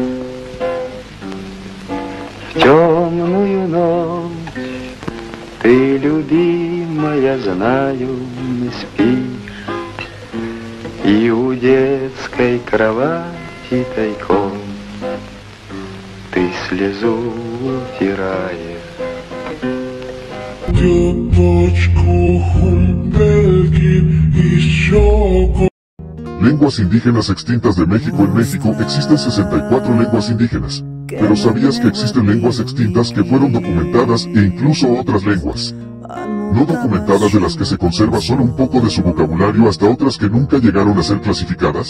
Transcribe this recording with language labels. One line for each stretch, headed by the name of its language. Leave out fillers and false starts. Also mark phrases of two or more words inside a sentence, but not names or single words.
Russian: В темную ночь ты, любимая, знаю, не спишь, и у детской кровати тайком ты слезу утираешь.
Spanish: Lenguas indígenas extintas de México. En México existen 64 lenguas indígenas, pero ¿sabías que existen lenguas extintas que fueron documentadas e incluso otras lenguas no documentadas de las que se conserva solo un poco de su vocabulario hasta otras que nunca llegaron a ser clasificadas?